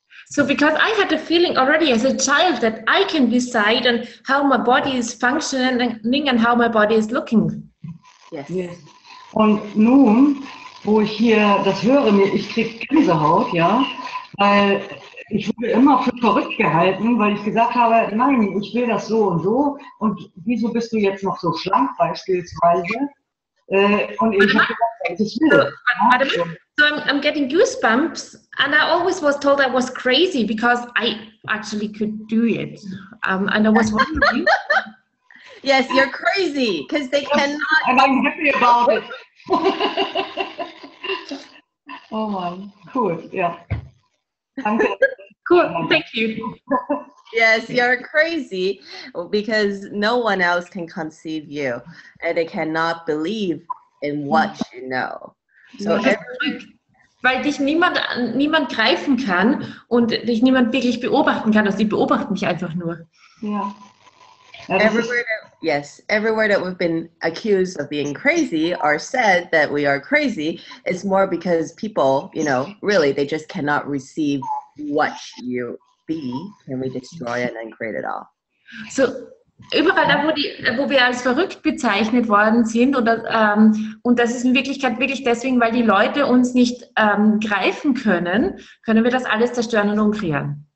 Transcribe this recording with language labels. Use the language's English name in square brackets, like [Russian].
[English] So because I had a feeling already as a child that I can decide on how my body is functioning and how my body is looking. Yes. Yes. [German] Und nun, wo ich hier das höre, ich kriege Gänsehaut, ja, weil ich wurde immer für verrückt gehalten, weil ich gesagt habe, nein, ich will das so und wieso bist du jetzt noch so schlank beispielsweise? Und ich habe gesagt, ich will. [English] So I'm getting goosebumps, and I always was told I was crazy because I actually could do it. And I was wondering. Yes, you're crazy because they cannot. And I'm happy about it. [German] Oh man, cool, ja. Danke. [English] Cool, thank you. Yes, you're crazy because no one else can conceive you and they cannot believe in what you know. So [German] weil dich niemand greifen kann und dich niemand wirklich beobachten kann. Also die beobachten mich einfach nur. Ja. [English] Everywhere that we've been accused of being crazy or said that we are crazy, it's more because people, really, they just cannot receive what you be. Can we destroy it and create it all? [German] So, überall da, wo wir als verrückt bezeichnet worden sind, und das ist in Wirklichkeit wirklich deswegen, weil die Leute uns nicht greifen können wir das alles zerstören und umkreieren.